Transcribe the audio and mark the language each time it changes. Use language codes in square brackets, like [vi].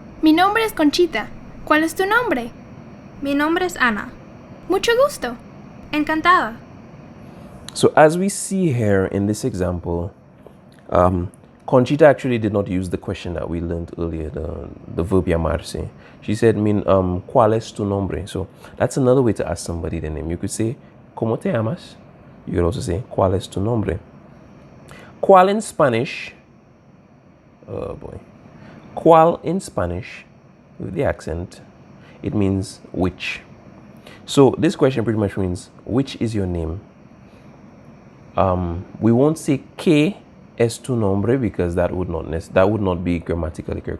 [es] Mi nombre es Conchita. ¿Cuál es tu nombre? Mi nombre es Ana. Mucho gusto. Encantada. [en] So as we see here in this example, Conchita actually did not use the question that we learned earlier, the verb llamarse. She said, [es] ¿cuál es tu nombre? [en] So that's another way to ask somebody the name. You could say, [es] ¿cómo te llamas? [en] You could also say, [es] ¿cuál es tu nombre? [en] ¿Cuál in Spanish? Oh boy. ¿Cuál in Spanish, with the accent, it means which. So this question pretty much means, which is your name? We won't say [es] ¿qué es tu nombre? [en] Because that would not be grammatically correct.